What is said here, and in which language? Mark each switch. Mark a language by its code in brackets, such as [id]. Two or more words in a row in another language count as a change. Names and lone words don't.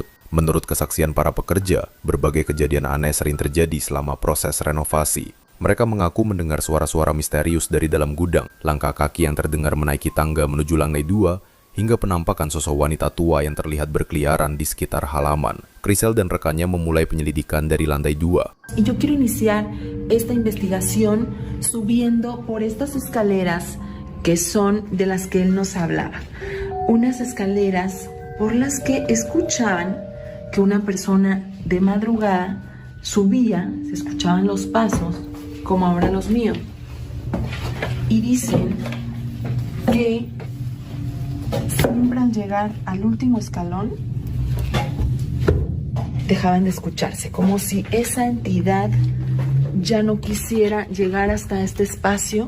[id] Menurut kesaksian para pekerja, berbagai kejadian aneh sering terjadi selama proses renovasi. Mereka mengaku mendengar suara-suara misterius dari dalam gudang, langkah kaki yang terdengar menaiki tangga menuju lantai 2, hingga penampakan sosok wanita tua yang terlihat berkeliaran di sekitar halaman. Crisel dan rekannya memulai penyelidikan dari lantai 2. [es] Yo quiero iniciar esta investigación subiendo por estas escaleras que son de las que él nos hablaba. Unas escaleras por las que escuchaban que una persona de madrugada subía, se escuchaban los pasos, como ahora los míos, y dicen que siempre al llegar al último escalón dejaban de escucharse, como si esa entidad ya no quisiera llegar hasta este espacio.